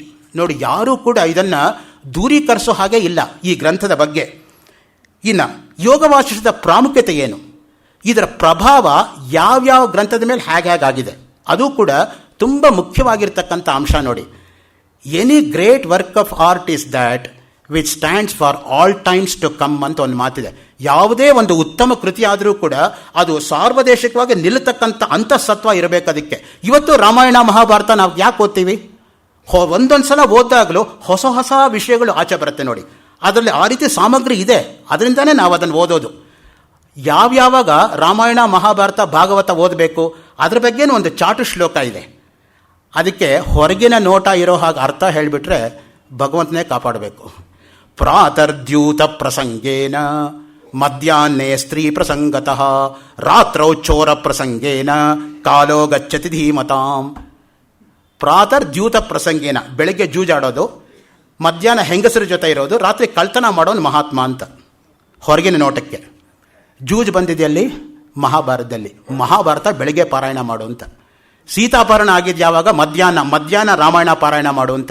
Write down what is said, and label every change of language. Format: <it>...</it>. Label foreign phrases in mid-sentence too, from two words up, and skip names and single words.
<kn>ನೋಡಿ, ಯಾರೂ ಕೂಡ ಇದನ್ನು ದೂರೀಕರಿಸೋ ಹಾಗೆ ಇಲ್ಲ ಈ ಗ್ರಂಥದ ಬಗ್ಗೆ. ಇನ್ನು ಯೋಗ ವಾಸಿಷ್ಠದ ಪ್ರಾಮುಖ್ಯತೆ ಏನು, ಇದರ ಪ್ರಭಾವ ಯಾವ್ಯಾವ ಗ್ರಂಥದ ಮೇಲೆ ಹೇಗಾಗಿದೆ, ಅದು ಕೂಡ ತುಂಬ ಮುಖ್ಯವಾಗಿರ್ತಕ್ಕಂಥ ಅಂಶ.</kn> <en>ನೋಡಿ, Any great work of art is that which stands for all times to come</en> <kn>ಅಂತ ಒಂದು ಮಾತಿದೆ. ಯಾವುದೇ ಒಂದು ಉತ್ತಮ ಕೃತಿ ಆದರೂ ಕೂಡ ಅದು ಸಾರ್ವದೇಶಿಕವಾಗಿ ನಿಲ್ಲತಕ್ಕಂಥ ಅಂತಃಸತ್ವ ಇರಬೇಕು ಅದಕ್ಕೆ. ಇವತ್ತು ರಾಮಾಯಣ ಮಹಾಭಾರತ ನಾವು ಯಾಕೆ ಓದ್ತೀವಿ? ಒಂದೊಂದು ಸಲ ಓದಾಗಲೂ ಹೊಸ ಹೊಸ ವಿಷಯಗಳು ಆಚೆ ಬರುತ್ತೆ. ನೋಡಿ, ಅದರಲ್ಲಿ ಆ ರೀತಿ ಸಾಮಗ್ರಿ ಇದೆ, ಅದರಿಂದನೇ ನಾವು ಅದನ್ನು ಓದೋದು. ಯಾವ್ಯಾವಾಗ ರಾಮಾಯಣ ಮಹಾಭಾರತ ಭಾಗವತ ಓದಬೇಕು ಅದ್ರ ಬಗ್ಗೆನೂ ಒಂದು ಚಾಟು ಶ್ಲೋಕ ಇದೆ. ಅದಕ್ಕೆ ಹೊರಗಿನ ನೋಟ ಇರೋ ಹಾಗೆ ಅರ್ಥ ಹೇಳಿಬಿಟ್ರೆ ಭಗವಂತನೇ ಕಾಪಾಡಬೇಕು.</kn> <sa>ಪ್ರಾತರ್ದ್ಯೂತ ಪ್ರಸಂಗೇನ ಮಧ್ಯಾಹ್ನೇ ಸ್ತ್ರೀ ಪ್ರಸಂಗತಃ ರಾತ್ರೌ ಚೋರ ಪ್ರಸಂಗೇನ ಕಾಲೋ ಗಚ್ಚತಿ ಧೀಮತಾಂ. ಪ್ರಾತರ್ದ್ಯೂತ ಪ್ರಸಂಗೇನ,</sa> <kn>ಬೆಳಗ್ಗೆ ಜೂಜಾಡೋದು, ಮಧ್ಯಾಹ್ನ ಹೆಂಗಸರ ಜೊತೆ ಇರೋದು, ರಾತ್ರಿ ಕಳ್ತನ ಮಾಡೋನು ಮಹಾತ್ಮ ಅಂತ ಹೊರಗಿನ ನೋಟಕ್ಕೆ. ಜೂಜ್ ಬಂದಿದೆಯಲ್ಲಿ ಮಹಾಭಾರತದಲ್ಲಿ. ಮಹಾಭಾರತ ಬೆಳಗ್ಗೆ ಪಾರಾಯಣ ಮಾಡು ಅಂತ. ಸೀತಾಪಹರಣ ಆಗಿದ್ದು ಯಾವಾಗ? ಮಧ್ಯಾಹ್ನ ರಾಮಾಯಣ ಪಾರಾಯಣ ಮಾಡು ಅಂತ.</kn>